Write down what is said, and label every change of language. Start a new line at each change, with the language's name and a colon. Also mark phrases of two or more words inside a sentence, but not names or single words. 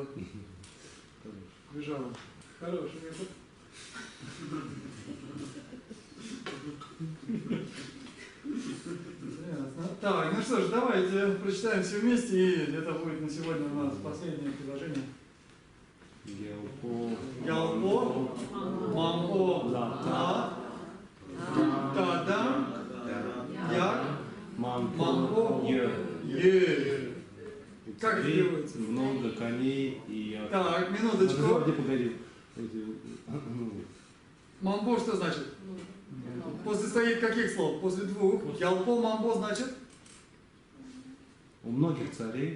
Russian: Бежала. Хороший метод. Ясно. Так, ну что ж, давайте прочитаем все вместе, и это будет на сегодня у нас последнее предложение. Гелпо. Гелпо. Мампо. Да. Тада. Як. Мампо. Е. Как это делается? Много коней и я. Так, минуточку. Погоди. Мамбо что значит? После стоит каких слов? После двух. Ялпо мамбо значит? У многих царей.